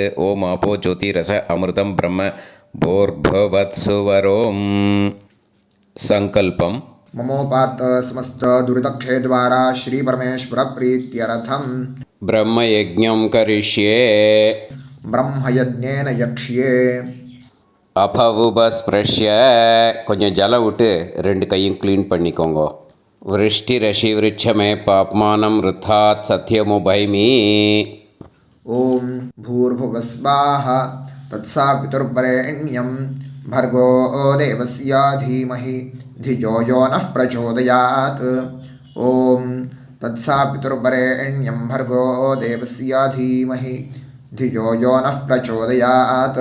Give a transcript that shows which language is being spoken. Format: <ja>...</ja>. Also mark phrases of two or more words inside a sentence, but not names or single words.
<sa>ओं आपो ज्योतिरस अमृतं ब्रह्म भूर्भुवत्सुवरों. संकल्पम ममोपात समस्त दुरितक्षय द्वारा श्री परमेश्वर प्रीत्यर्थम ब्रह्मयज्ञं करिष्ये. ब्रह्मयज्ञेन यक्ष्ये.</sa> <ta>அபவுபஸ்பிரஷ்ய கொஞ்சம் ஜலம் விட்டு ரெண்டு கையும் க்ளீன் பண்ணிக்கோங்க.</ta> <sa>वृष्टि रषि वृक्षमे पाप्मानं ऋत्तात् सत्यमुपैमि. ஓம் भूर्भुवस्वाहा तत्सवितुर्वरेण्यं भर्गो देवस्य धीमहि धियो यो नः प्रचोदयात्. ओम तत्सवितुर्वरेण्यं भर्गो देवस्य धीमहि धियो यो नः प्रचोदयात्.</sa>